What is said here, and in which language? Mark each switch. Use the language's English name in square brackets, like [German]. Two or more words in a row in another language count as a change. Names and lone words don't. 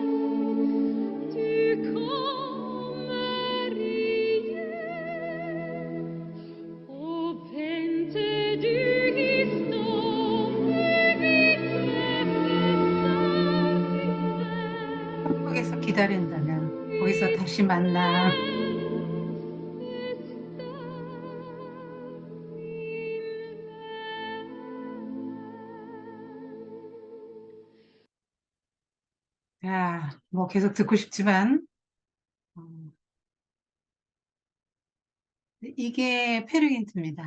[Norwegian] Du kommer igjen. Og vente du i stormen vi treffes [Korean] 한국에서 기다린다면 거기서 다시 만나. 야, 뭐 계속 듣고 싶지만 음, 이게 페르긴트입니다.